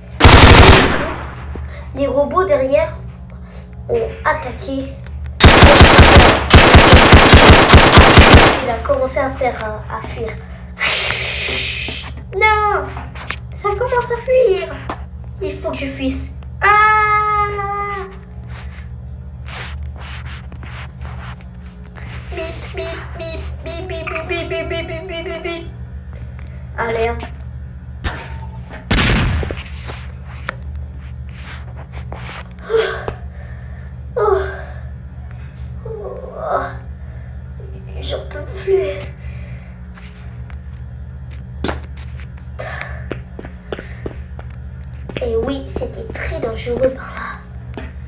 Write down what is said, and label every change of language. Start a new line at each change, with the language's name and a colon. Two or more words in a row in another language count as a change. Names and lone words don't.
French: Les robots derrière ont attaqué. Il a commencé à fuir. Non, ça commence à fuir. Il faut que je fuisse. Ah! Bip, bip, bip, bip, bip, bip, bip, bip, bip, bip, bip, bip, bip. Alerte. J'en peux plus. Et oui, c'était très dangereux par là.